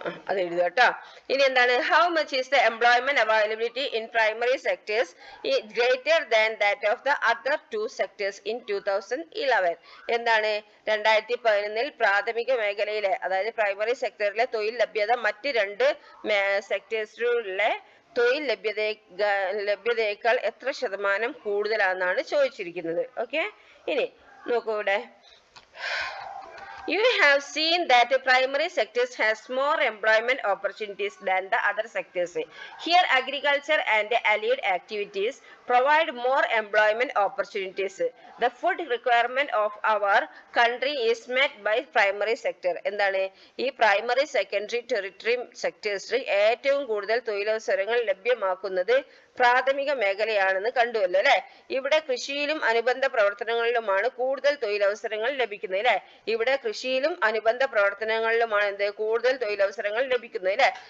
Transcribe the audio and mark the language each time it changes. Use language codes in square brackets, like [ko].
[ml] അത് എഴുതുക കേട്ടോ. ഇനി എന്താണ്? [en] How much is the employment availability in primary sectors greater than that of the other 2 sectors in 2011. എന്താണ്? [ml] 2011-ൽ പ്രാഥമിക മേഖലയിലെ, അതായത് പ്രൈമറി സെക്ടറിലെ തൊഴിൽ ലഭ്യത മറ്റ് 2 സെക്ടേഴ്സിലെ തൊഴിൽ ലഭ്യതയേക്കാൾ എത്ര ശതമാനം കൂടുതലാണെന്നാണ് ചോദിച്ചിരിക്കുന്നത്. ഓക്കെ. ഇനി നോക്കൂ ഇവിടെ. [en] You have seen that the primary sectors has more employment opportunities than the other sectors. Here, agriculture and allied activities provide more employment opportunities. The food requirement of our country is met by primary sector. [ml] എന്താണ്? ഈ primary, secondary, territory സെക്ടേഴ്സിൽ ഏറ്റവും കൂടുതൽ തൊഴിലവസരങ്ങൾ ലഭ്യമാക്കുന്നത് പ്രാഥമിക മേഖലയാണെന്ന് കണ്ടുവല്ലോ അല്ലെ. ഇവിടെ കൃഷിയിലും അനുബന്ധ പ്രവർത്തനങ്ങളിലുമാണ് കൂടുതൽ തൊഴിലവസരങ്ങൾ ലഭിക്കുന്നത് അല്ലെ. ഇവിടെ കൃഷിയിലും അനുബന്ധ പ്രവർത്തനങ്ങളിലുമാണ് എന്ത്? കൂടുതൽ തൊഴിലവസരങ്ങൾ ലഭിക്കുന്നത് അല്ലെ.